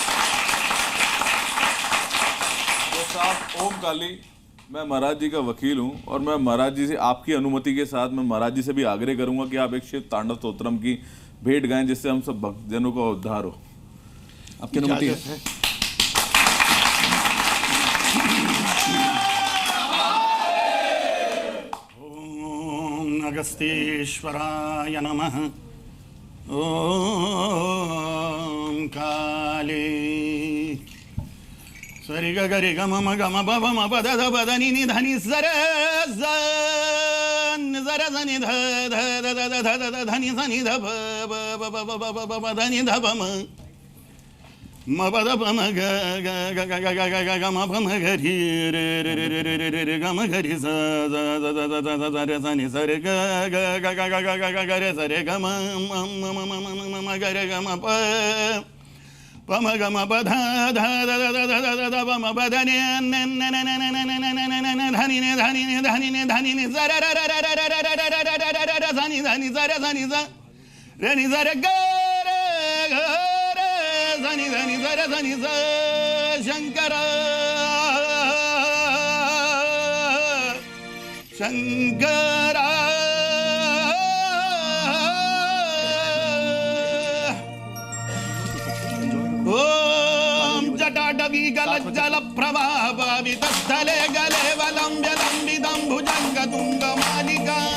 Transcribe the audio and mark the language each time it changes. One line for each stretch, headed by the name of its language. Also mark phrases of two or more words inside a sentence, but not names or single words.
Hindi: साहब, ओम काली, मैं महाराज जी का वकील हूं और मैं महाराज जी से आपकी अनुमति के साथ मैं महाराज जी से भी आग्रह करूंगा कि आप एक शिव तांडव स्तोत्रम की भेंट गाएं जिससे हम सब भक्तजनों का उद्धार हो। आपकी अनुमति है?
Sanskrit: ओम अगस्त्येश्वराय नमः। ओम काली सरि ग गरि ग म गम ब म प द ध ब ध नि नि ध नि स र ज न ज र ज नि ध ध ध ध ध ध ध ध नि स नि ध ब ब ब ब ब ब ब ब ध नि ध ब म ब द ब म ग ग ग ग ग ग ग ग म ब म ग रि रे रे रे रे रे रे रे रे ग म ग रि स ज ज ज ज ज ज रे स नि स रे ग ग ग ग ग ग ग ग रे स रे ग म म म म म म म ग रे ग म प पम गम पध ध ध ध ध ध ध पम पध ने न न न न न न न न न न धनि ने धनि ने धनि ने धनि ने ज र र र र र र र र र र र र धनि धनि ज र धनि ज रे नि ज रे ग रे ग रे धनि धनि ज र धनि ज शंकर शंकर ओम जटाटवी गलज्जल प्रभावितस्थले गले वलंब्य लंबितं भुजंग तुंग मालिका